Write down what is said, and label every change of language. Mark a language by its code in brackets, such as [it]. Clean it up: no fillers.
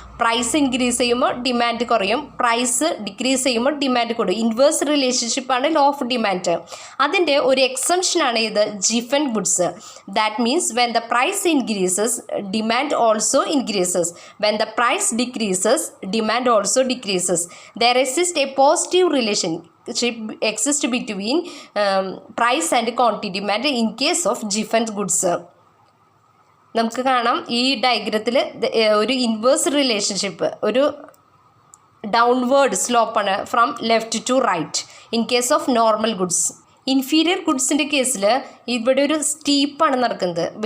[ml] Price increase ചെയ്യുമ്പോൾ demand കുറയും, price decrease ചെയ്യുമ്പോൾ ഡിമാൻഡ് കൂടും. Inverse റിലേഷൻഷിപ്പാണ് law of demand. അതിൻ്റെ ഒരു എക്സംഷനാണ് ഇത് ജിഫൻ goods. [en] That means when the price increases demand also increases, when the price decreases demand also decreases. There exist a positive exist between price and quantity demand in case of Giffen goods. [ml] നമുക്ക് കാണാം ഈ ഡയഗ്രത്തിൽ ഒരു inverse relationship, ഒരു downward സ്ലോപ്പാണ് [en] From left to right in case of normal goods. [ml] Inferior ഗുഡ്സിൻ്റെ കേസിൽ ഇവിടെ ഒരു സ്റ്റീപ്പാണ് നടക്കുന്നത്.